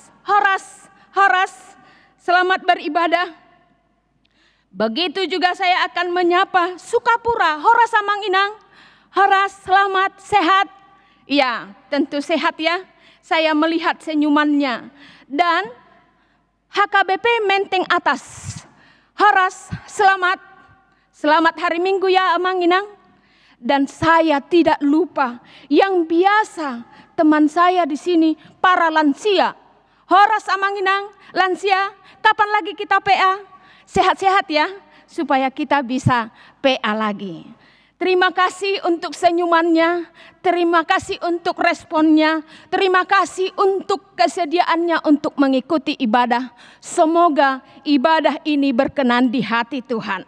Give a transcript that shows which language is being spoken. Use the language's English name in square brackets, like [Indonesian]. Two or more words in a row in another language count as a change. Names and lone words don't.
[Indonesian] Horas, selamat beribadah. Begitu juga saya akan menyapa Sukapura, [Batak Toba] Horas Amang Inang. [Indonesian] Horas, selamat, sehat. Ya, tentu sehat ya. Saya melihat senyumannya. Dan HKBP Menteng Atas. Horas, selamat. Selamat hari Minggu ya [Batak Toba] Amang Inang. [Indonesian] Dan saya tidak lupa yang biasa teman saya di sini, para lansia. [Batak Toba] Horas Amang Inang, [Indonesian] lansia, kapan lagi kita PA? Sehat-sehat ya, supaya kita bisa PA lagi. Terima kasih untuk senyumannya, terima kasih untuk responnya, terima kasih untuk kesediaannya untuk mengikuti ibadah. Semoga ibadah ini berkenan di hati Tuhan.